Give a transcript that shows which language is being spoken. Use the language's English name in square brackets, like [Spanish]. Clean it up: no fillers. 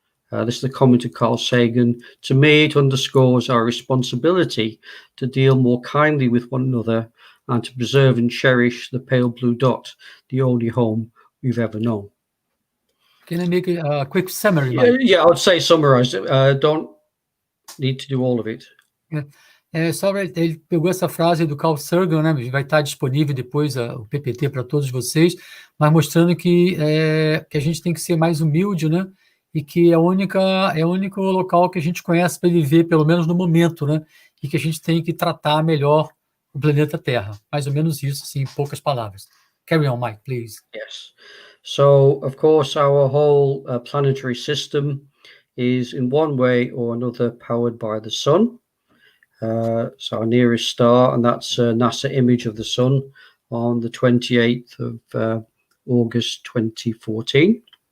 [English] This is the comment of Carl Sagan. To me, it underscores our responsibility to deal more kindly with one another and to preserve and cherish the pale blue dot, the only home you've ever known. Can I make a quick summary, Mike? Yeah, I would say summarize it. Don't need to do all of it. [Portuguese] Ele pegou essa frase do Carl Sagan, né? Vai estar disponível depois o PPT para todos vocês, mas mostrando que a gente tem que ser mais humilde, né? E que é o único local que a gente conhece para viver, pelo menos no momento, né? E que a gente tem que tratar melhor o planeta Terra. Mais ou menos isso, assim, em poucas palavras. [English] Carry on, Mike, please. Yes. So, of course, our whole planetary system is in one way or another powered by the sun. So our nearest star, and that's a NASA image of the sun on the 28th of August 2014.